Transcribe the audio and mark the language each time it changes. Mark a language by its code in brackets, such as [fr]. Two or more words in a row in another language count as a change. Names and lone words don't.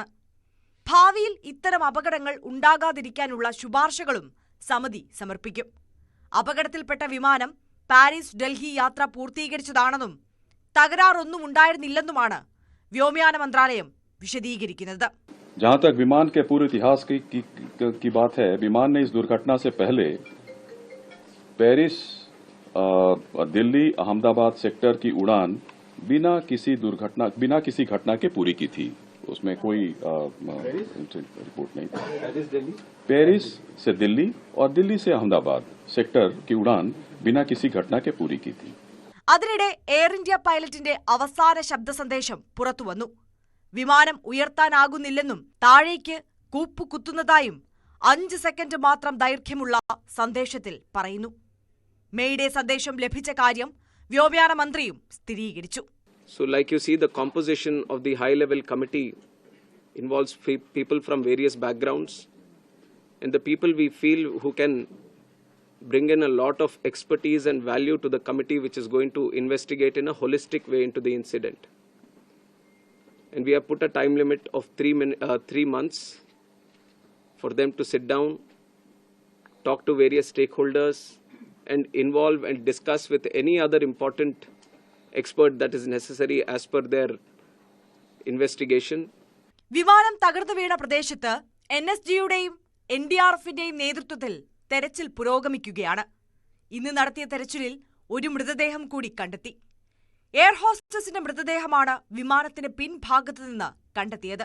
[ml] ഭാവിയിൽ ഇത്തരം അപകടങ്ങൾ ഉണ്ടാകാതിരിക്കാനുള്ള ശുപാർശകളും സമിതി സമർപ്പിക്കും. അപകടത്തിൽപ്പെട്ട വിമാനം പാരീസ് ഡൽഹി യാത്ര പൂർത്തീകരിച്ചതാണെന്നും തകരാറൊന്നും ഉണ്ടായിരുന്നില്ലെന്നുമാണ് വ്യോമയാന മന്ത്രാലയം വിശദീകരിക്കുന്നത്. [hi] जहां तक विमान के पूरे इतिहास की बात है, विमान ने इस दुर्घटना से पहले पेरिस दिल्ली अहमदाबाद सेक्टर की उड़ान बिना किसी घटना के पूरी की थी. उसमें कोई रिपोर्ट नहीं था. पेरिस से दिल्ली और दिल्ली से अहमदाबाद सेक्टर की उड़ान बिना किसी घटना के पूरी की थी. [ml] അതിനിടെ എയർ ഇന്ത്യ പൈലറ്റിന്റെ അവസാന ശബ്ദ സന്ദേശം പുറത്തുവന്നു. വിമാനം ഉയർത്താനാകുന്നില്ലെന്നും താഴേക്ക് കൂപ്പുകുത്തുന്നതായും 5 സെക്കൻഡ് മാത്രം ദൈർഘ്യമുള്ള സന്ദേശത്തിൽ പറയുന്നു. മെയ്ഡേ സന്ദേശം ലഭിച്ച കാര്യം വ്യോമയാന മന്ത്രിയും സ്ഥിരീകരിച്ചു. [en] So like you see, the composition of the high-level committee involves people from various backgrounds, and the people we feel who can bring in a lot of expertise and value to the committee, which is going to investigate in a holistic way into the incident. And we have put a time limit of 3 months for them to sit down, talk to various stakeholders, and involve and discuss with any other important expert that is necessary as per their investigation. [ml] വിമാനം തകർന്നു വീണ പ്രദേശത്ത് NSGയുടെയും NDRFന്റെയും നേതൃത്വത്തിൽ തെരച്ചിൽ പുരോഗമിക്കുകയാണ്. ഇന്ന് നടത്തിയ തെരച്ചിലിൽ ഒരു മൃതദേഹം കൂടി കണ്ടെത്തി. എയർ ഹോസ്റ്റസിന്റെ മൃതദേഹമാണ് വിമാനത്തിന്റെ പിൻഭാഗത്തു നിന്ന് കണ്ടെത്തിയത്.